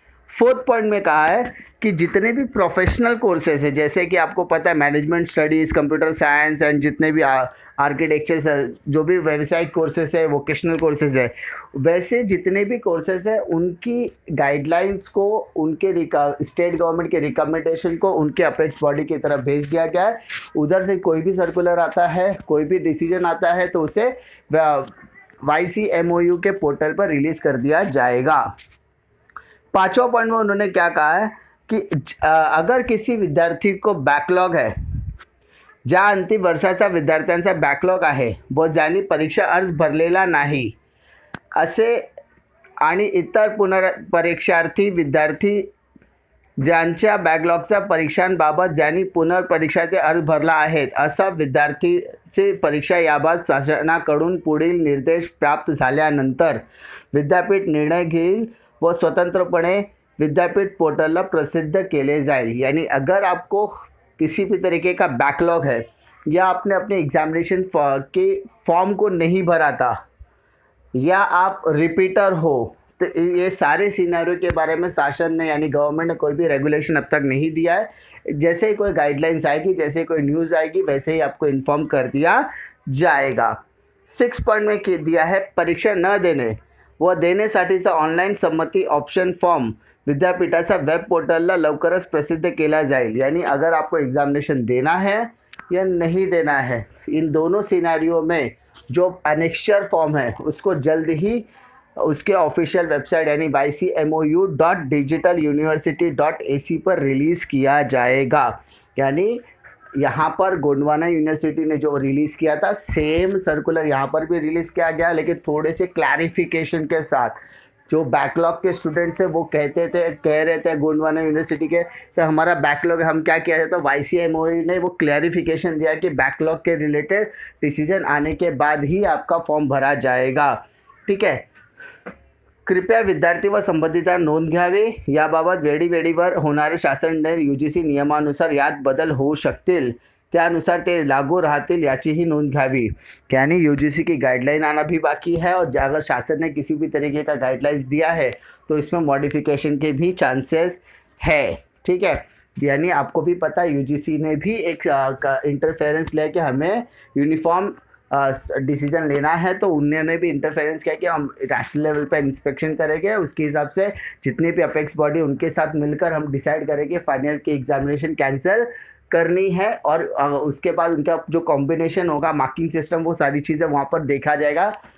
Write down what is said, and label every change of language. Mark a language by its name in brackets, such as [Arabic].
[Hindi] Fourth point में कहा है कि जितने भी प्रोफेशनल कोर्सेज है, जैसे कि आपको पता है management studies, computer science and जितने भी आर्किटेक्चर, जो भी व्यावसायिक कोर्सेज है, वोकेशनल कोर्सेज है, वैसे जितने भी कोर्सेज है उनकी गाइडलाइंस को, उनके स्टेट गवर्नमेंट के रिकमेंडेशन को उनके अपेक्स बॉडी की तरफ भेज दिया गया है। उधर से कोई भी सर्कुलर आता है, कोई भी डिसीजन आता है, तो उसे YCMOU के पोर्टल पर रिलीज़ कर दिया जाएगा। पांचवा पॉइंट में उन्होंने क्या कहा है कि अगर किसी विद्यार्थी को बॅकलॉग है, [Marathi] ज्या अंतिम वर्षाचा विद्यार्थ्यांचा बॅकलॉग आहे व ज्यांनी परीक्षा अर्ज भरलेला नाही असे आणि इतर पुनर्परीक्षार्थी विद्यार्थी ज्यांच्या बॅकलॉगच्या परीक्षांबाबत ज्यांनी पुनर्परीक्षाचे अर्ज भरला आहेत, असा विद्यार्थीचे परीक्षा याबाबत शासनाकडून पुढील निर्देश प्राप्त झाल्यानंतर विद्यापीठ निर्णय घेईल वो स्वतंत्रपणे विद्यापीठ पोर्टल प्रसिद्ध केले जाएल। [Hindi] यानी अगर आपको किसी भी तरीके का बैकलॉग है या आपने अपने एग्जामिनेशन के फॉर्म को नहीं भरा था या आप रिपीटर हो, तो ये सारे सिनेरियो के बारे में शासन ने यानी गवर्नमेंट ने कोई भी रेगुलेशन अब तक नहीं दिया है। जैसे ही कोई गाइडलाइंस आएगी, जैसे ही कोई न्यूज़ आएगी, वैसे ही आपको इन्फॉर्म कर दिया जाएगा। [Marathi] 6 [Hindi] पॉइंट में दिया है [Marathi] परीक्षा न देने व देण्यासाठीचा ऑनलाईन संमती ऑप्शन फॉर्म विद्यापीठाच्या वेब पोर्टलला लवकरच प्रसिद्ध केला जाईल। [Hindi] यानी अगर आपको एग्जामिनेशन देना है या नहीं देना है, इन दोनों सिनेरियो में जो अनेक्स्चर फॉर्म है उसको जल्द ही उसके ऑफिशियल वेबसाइट यानी ycmou.digitaluniversity.ac पर रिलीज़ किया जाएगा। यानी यहाँ पर गोंडवाना यूनिवर्सिटी ने जो रिलीज़ किया था सेम सर्कुलर यहाँ पर भी रिलीज़ किया गया, लेकिन थोड़े से क्लैरिफिकेशन के साथ। जो बैकलॉग के स्टूडेंट्स हैं वो कह रहे थे गोंडवाना यूनिवर्सिटी के सर हमारा बैकलॉग, हम क्या किया जाए, तो YCMOU ने वो क्लैरिफिकेशन दिया कि बैकलॉग के रिलेटेड डिसीजन आने के बाद ही आपका फॉर्म भरा जाएगा। ठीक है, [Marathi] कृपया विद्यार्थी व संबंधितांनी नोंद घ्यावी। याबाबत वेळीवर होणारे शासन UGC नियमानुसार यात बदल होऊ शकतील, त्यानुसार ते लागू राहतील याचीही नोंद घ्यावी। [Hindi] यानी UGC की गाइडलाइन आना भी बाकी है, और अगर शासन ने किसी भी तरीके का गाइडलाइंस दिया है तो इसमें मॉडिफिकेशन के भी चांसेस है। ठीक है, यानी आपको भी पता है UGC ने भी एक इंटरफेरेंस लिया कि हमें यूनिफॉर्म डिसीजन लेना है, तो उन्होंने भी इंटरफेरेंस किया कि हम नेशनल लेवल पे इंस्पेक्शन करेंगे, उसके हिसाब से जितनी भी अपेक्स बॉडी उनके साथ मिलकर हम डिसाइड करेंगे फाइनल की एग्जामिनेशन कैंसिल करनी है, और उसके बाद उनका जो कॉम्बिनेशन होगा मार्किंग सिस्टम वो सारी चीज़ें वहाँ पर देखा जाएगा।